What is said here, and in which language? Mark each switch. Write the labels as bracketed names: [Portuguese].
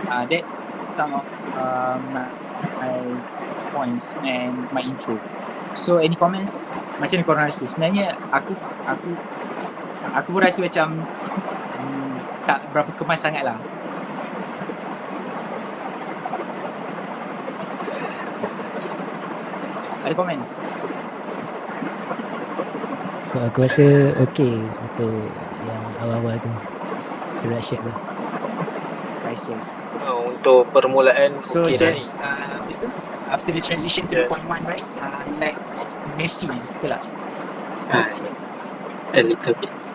[English] That's some of my points and my intro. So any comments? [Malay] Macam ni korang rasa? Sebenarnya aku pun rasa macam tak berapa kemas sangat lah. Ada komen? Aku rasa okey untuk yang awal-awal tu introduction tu. [English] I see. [Malay] Untuk permulaan [English] So [Malay] okey dah ni. just apa tu? [English] After the transition to the point one, right? Like Messi, [Malay] betul tak? [English] Yes. A little bit.